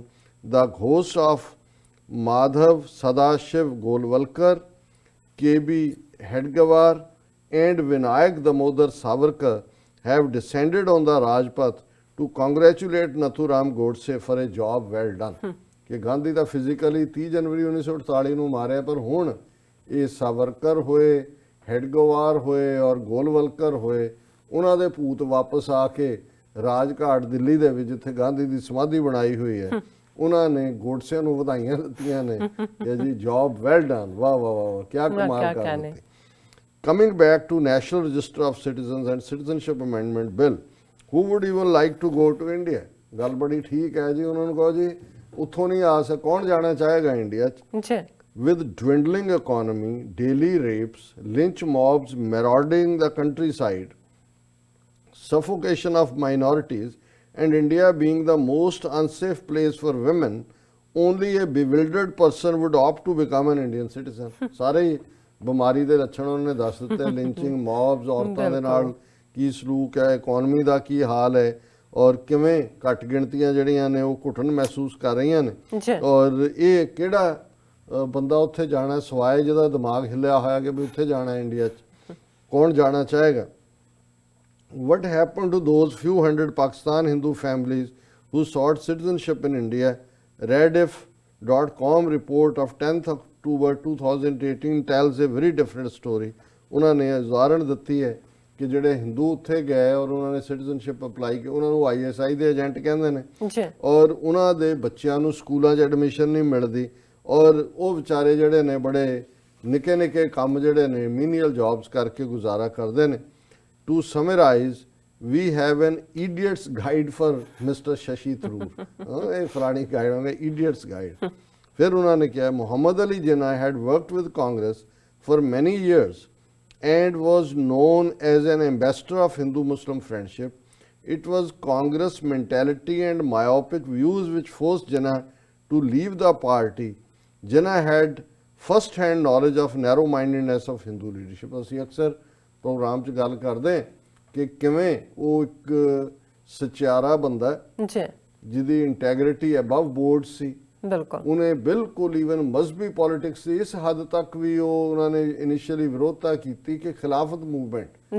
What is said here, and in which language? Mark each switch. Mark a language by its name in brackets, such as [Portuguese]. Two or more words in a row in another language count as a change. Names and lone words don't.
[English] The ghosts of Madhav Sadashiv Golwalkar, K.B. Hedgewar and Vinayak Damodar Savarkar have descended on the Rajpath to congratulate Nathuram Godse for a job well done. [Punjabi] ਕਿ ਗਾਂਧੀ ਦਾ ਫਿਜ਼ੀਕਲੀ 30 ਜਨਵਰੀ 1948 ਨੂੰ ਮਾਰਿਆ, ਪਰ ਹੁਣ ਇਹ ਸਾਵਰਕਰ ਹੋਏ, ਹੈਡਗਵਾਰ ਹੋਏ ਔਰ ਗੋਲਵਲਕਰ ਹੋਏ, ਉਹਨਾਂ ਦੇ ਭੂਤ ਵਾਪਸ ਆ ਕੇ ਰਾਜਘਾਟ ਦਿੱਲੀ ਦੇ ਵਿੱਚ ਜਿੱਥੇ ਗਾਂਧੀ ਦੀ ਸਮਾਧੀ ਬਣਾਈ ਹੋਈ ਹੈ, ਉਹਨਾਂ ਨੇ ਗੋਡਸੇ ਨੂੰ ਵਧਾਈਆਂ ਦਿੱਤੀਆਂ ਨੇ ਕਿ ਜੀ [English] job well done, [Punjabi] ਵਾਹ ਵਾਹ ਵਾਹ, ਕਿਆ ਕਮਾਲ ਕਰ ਦਿੱਤੀ। [English] Coming back to National Register of Citizens and Citizenship Amendment Bill, who would even like to go to India? [Punjabi] ਗੱਲ ਬੜੀ ਠੀਕ ਹੈ ਜੀ, ਉਹਨਾਂ ਨੂੰ ਕਹੋ ਜੀ ਉੱਥੋਂ ਨਹੀਂ ਆ ਸਕ, ਕੌਣ ਜਾਣਾ ਚਾਹੇਗਾ ਇੰਡੀਆ 'ਚ। [English] With dwindling economy, daily rapes, lynch mobs marauding the countryside, suffocation of minorities, and India being the most unsafe place for women, only a bewildered person would opt to become an Indian citizen. [Punjabi] ਸਾਰੇ ਬਿਮਾਰੀ ਦੇ ਲੱਛਣ ਉਹਨੇ ਦੱਸ ਦਿੱਤੇ, ਲਿੰਚਿੰਗ, ਮੌਬਸ, ਔਰਤਾਂ ਦੇ ਨਾਲ ਕੀ ਸਲੂਕ ਹੈ, ਇਕਨੋਮੀ ਦਾ ਕੀ ਹਾਲ ਹੈ, ਔਰ ਕਿਵੇਂ ਘੱਟ ਗਿਣਤੀਆਂ ਜਿਹੜੀਆਂ ਨੇ ਉਹ ਘੁਟਨ ਮਹਿਸੂਸ ਕਰ ਰਹੀਆਂ ਨੇ। ਔਰ ਇਹ ਕਿਹੜਾ ਬੰਦਾ ਉੱਥੇ ਜਾਣਾ ਸਵਾਏ ਜਿਹਦਾ ਦਿਮਾਗ ਹਿੱਲਿਆ ਹੋਇਆ ਕਿ ਵੀ ਉੱਥੇ ਜਾਣਾ ਇੰਡੀਆ 'ਚ, ਕੌਣ ਜਾਣਾ ਚਾਹੇਗਾ। [English] What happened to those few hundred Pakistan Hindu families who sought citizenship in India? Rediff.com report of 10th October 2018 tells a very different story. [Punjabi] ਉਹਨਾਂ ਨੇ ਉਦਾਹਰਣ ਦਿੱਤੀ ਹੈ ਕਿ ਜਿਹੜੇ ਹਿੰਦੂ ਉੱਥੇ ਗਏ ਔਰ ਉਹਨਾਂ ਨੇ ਸਿਟੀਜ਼ਨਸ਼ਿਪ ਅਪਲਾਈ ਕੀਤੀ, ਉਹਨਾਂ ਨੂੰ ISI ਦੇ ਏਜੰਟ ਕਹਿੰਦੇ ਨੇ, ਔਰ ਉਹਨਾਂ ਦੇ ਬੱਚਿਆਂ ਨੂੰ ਸਕੂਲਾਂ 'ਚ ਐਡਮਿਸ਼ਨ ਨਹੀਂ ਮਿਲਦੀ, ਔਰ ਉਹ ਵਿਚਾਰੇ ਜਿਹੜੇ ਨੇ ਬੜੇ ਨਿੱਕੇ ਨਿੱਕੇ ਕੰਮ ਜਿਹੜੇ ਨੇ [English] menial jobs [Punjabi] ਕਰਕੇ ਗੁਜ਼ਾਰਾ ਕਰਦੇ ਨੇ। [English] To summarize, we have an idiot's guide for Mr. Shashi Tharoor. [Punjabi] ਇਹ ਫਲਾਣੀ ਗਾਈਡ ਹੋਵੇ, [English] idiot's guide. [Punjabi] ਫਿਰ ਉਹਨਾਂ ਨੇ ਕਿਹਾ, [English] Muhammad Ali Jinnah had worked with Congress for many years and was known as an ambassador of Hindu-Muslim friendship. It was Congress mentality and myopic views which forced Jinnah to leave the party. Jinnah had first-hand knowledge of narrow-mindedness of Hindu leadership. [Punjabi] ਅਸੀਂ ਅਕਸਰ ਪ੍ਰੋਗਰਾਮ 'ਚ ਗੱਲ ਕਰਦੇ ਹਾਂ ਕਿ ਕਿਵੇਂ ਉਹ ਇੱਕ ਸਚਿਆਰਾ ਬੰਦਾ ਜੀ ਜਿਹਦੀ ਇੰਟੈਗ੍ਰਿਟੀ [English] above board [Punjabi] ਸੀ। ਬਿਲਕੁਲ ਉਹਨੇ ਬਿਲਕੁਲ ਈਵਨ ਮਜ਼ਹਬੀ ਪੋਲਿਟਿਕਸ ਦੀ ਇਸ ਹੱਦ ਤੱਕ ਵੀ ਉਹਨਾਂ ਨੇ ਇਨੀਸ਼ੀਅਲੀ ਵਿਰੋਧਤਾ ਕੀਤੀ ਕਿ ਖਿਲਾਫਤ ਮੂਵਮੈਂਟ